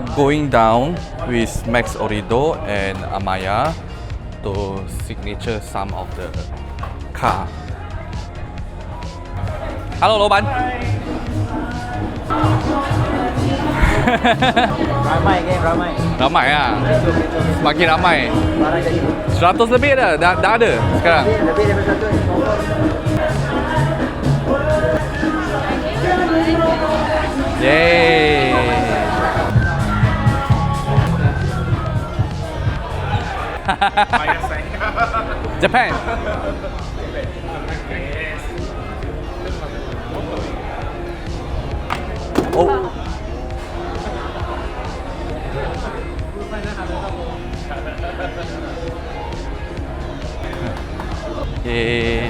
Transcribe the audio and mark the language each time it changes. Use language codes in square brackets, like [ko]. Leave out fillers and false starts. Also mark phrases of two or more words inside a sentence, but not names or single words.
[en] going down with Max Orido and Amaya to signature some of the car. [zh] Hello, 老板。 [ms] Ramai kan, ramai. Ramai ah. Makin ramai. Barang jadi 100 lebih dah ada sekarang. lebih daripada 100. Yeay. [en] Japan. Oh. Yay.